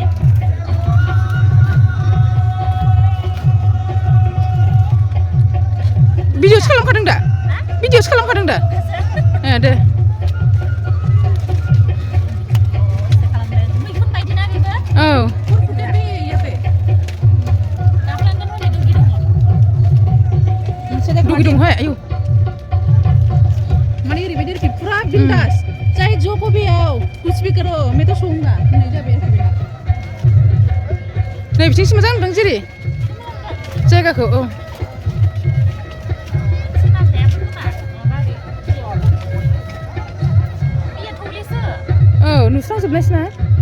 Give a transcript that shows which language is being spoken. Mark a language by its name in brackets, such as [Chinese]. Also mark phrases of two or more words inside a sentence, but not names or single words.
[Bodo] भिडिअ'सो खालामखादों दा भिडिअ'सो खालामखादों दा दे औ दुगि दंहाय आयौ माने ओरैबायदि आरोखि फुरा बिन्दास जाय [Hindi] जो को भी आओ कुछ भी करो मैं तो सोऊंगा नहीं [Bodo] जाबे नै बिथिंसो मोजां नुदों जेरै जायगाखौ औ औ नुस्रांजोबनायसै ना